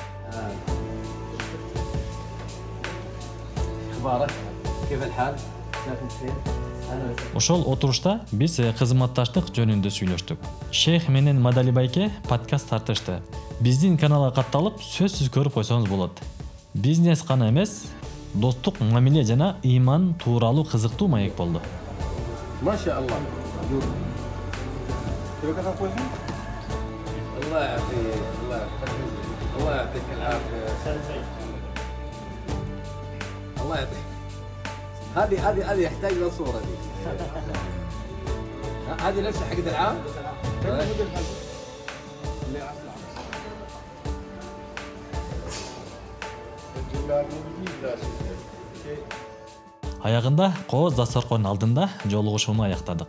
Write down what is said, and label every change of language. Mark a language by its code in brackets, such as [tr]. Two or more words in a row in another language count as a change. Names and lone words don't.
[ky] Ошол отурушта биз кызматташтык жөнүндө сүйлөштүк. Шейх менен Мадали байке подкаст тартышты. Биздин каналга катталып, сөзсүз көрүп койсоңуз болот. Бизнес гана эмес, достук, мамиле жана ыйман тууралуу кызыктуу маек болду. Машаллах. [ar] الله يعافيك الله يعطيك العافيه الله يعطيك هذه يحتاج لها صوره دي هذه نفسها حق العام [ky] Аягында кооз дасторконун алдында жолугушууну аяктадык.